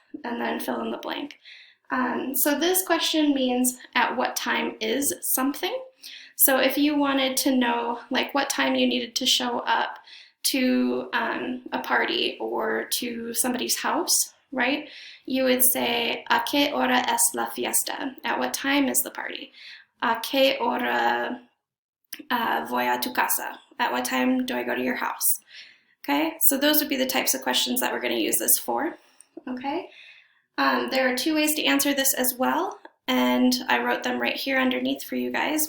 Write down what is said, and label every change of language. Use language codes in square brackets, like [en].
[en] And then fill in the blank. So this question means at what time is something. So if you wanted to know like what time you needed to show up to a party or to somebody's house, right? You would say, [es] ¿A qué hora es la fiesta? [en] At what time is the party? [es] ¿A qué hora voy a tu casa? [en] At what time do I go to your house? Okay, so those would be the types of questions that we're going to use this for. Okay, there are 2 ways to answer this as well, and I wrote them right here underneath for you guys.